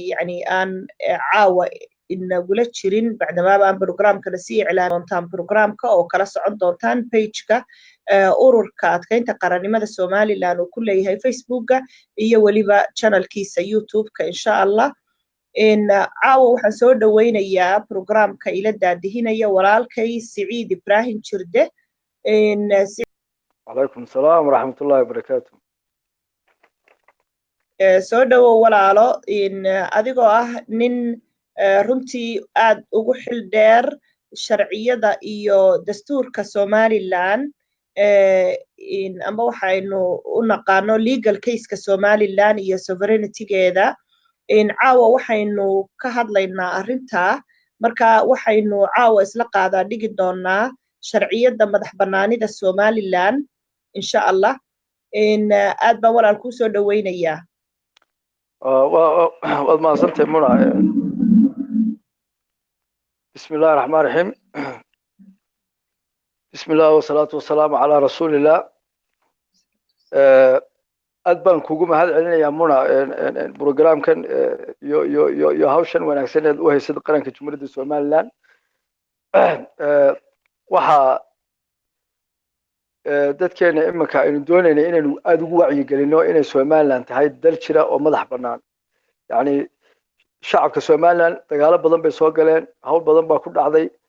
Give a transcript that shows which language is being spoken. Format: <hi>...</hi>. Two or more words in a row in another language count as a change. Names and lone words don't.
<so>yani aan caawa inagula jirin bacdamaaba aan programka la sii iclaamin doontaan programka oo kala socon doontaan pageka ururka adkeynta qarannimada Somaliland uu ku leeyahay Facebooka iyo waliba channelkiisa YouTube-ka</so> <ar>إن شاء الله</ar> <so>caawa waxaan soo dhaweynayaa programka ila daadihinaya walaalkay Siciid Ibrahim Jirde</so> <ar>عليكم السلام ورحمة الله وبركاته.</ar> <so>soo dhawow walaalo adigoo ah nin runtii aad ugu xil dheer sharciyada iyo dastuurka Somaliland amba waxaynu u naqaano</so> <en>legal case-</en> <so>ka Somaliland iyo sovereignty-geeda caawa waxaynu ka hadlaynaa arrintaa marka waxaynu caawa isla qaadaa dhigi doonaa sharciyada madax bannaanida Somaliland</so> <ar>إن شاء الله</ar> <so>aad baan walaal ku soo dhaweynayaa waad mahadsantahay Muna.</so> <ar>بسم الله الرحمن الرحيم. بسم الله والصلاة والسلام على رسول الله.</ar> <so>aad baan kugu mahad celinayaa Muna programkan yo hawshan wanaagsan ee u haysid qaranka Jamhuuriyadda Somaliland waxa dadkeena imanka aynu doonaynaa inaynu aad ugu wacyi gelino inay Somaliland tahay dal jira oo madax bannaan yani shacabka Somaliland dagaalo badan bay soo galeen hawl badan baa ku dhacday</so>